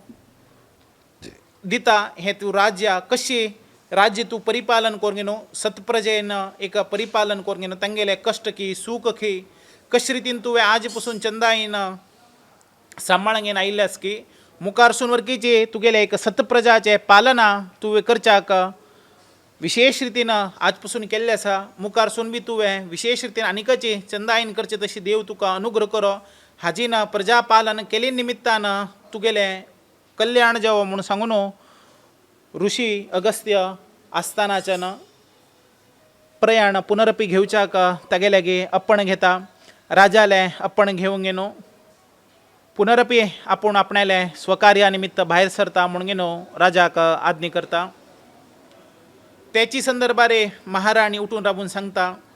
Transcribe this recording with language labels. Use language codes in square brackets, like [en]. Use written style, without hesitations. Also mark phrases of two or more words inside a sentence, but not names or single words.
[kok] दिता हें तूं राज्य कशी राज्य तूं परिपालन करूंक न्हू सत्प्रजेन एक परिपालन करूंक न्हू तांगेले कश्ट की सूख की कशे रितीन तुवें आज पासून चंदायेन सांबाळून घेवन आयिल्लें आसा की मुखारसून वरकीचे तुगेले एक सतप्रजाचे पालना तुवें करच्याक विशेष रितीनं आजपासून केल्लें आसा. मुखारसून बी तुवें विशेष रितीन आनिकाची चंदायन करचे तशी देव तुका अनुग्रह करो. हाजीन प्रजा पालन केले निमित्तान तुगेलें कल्याण जावं म्हणून सांगून ऋषी अगस्त्य आस्थानाच्यान प्रयाण पुनरपी घेवच्याक तागेल्यागे आपण घेता. राजाले आपण घेवंक गेनो पुनरपी आपूण आपणाले स्वकार्या निमित्त भायर सरता म्हणून गेनो राजाक आज्ञा करता. त्याची संदर्भारे महाराणी उठून राबून सांगता.